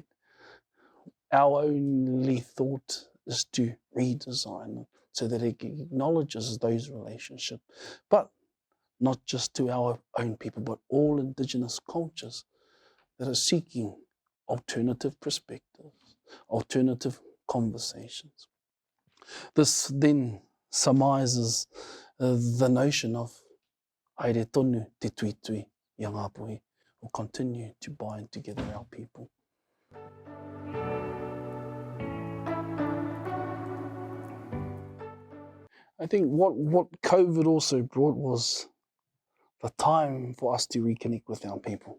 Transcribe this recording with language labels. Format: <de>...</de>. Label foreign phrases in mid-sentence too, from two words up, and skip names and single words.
<en>Our only thought is to redesign so that it acknowledges those relationships, but not just to our own people, but all Indigenous cultures that are seeking alternative perspectives, alternative conversations. This then surmises the notion of</en> <mi>haere tonu te tui tui i a Ngāpuhi,</mi> <en>will continue to bind together our people. I think what COVID also brought was the time for us to reconnect with our people.</en>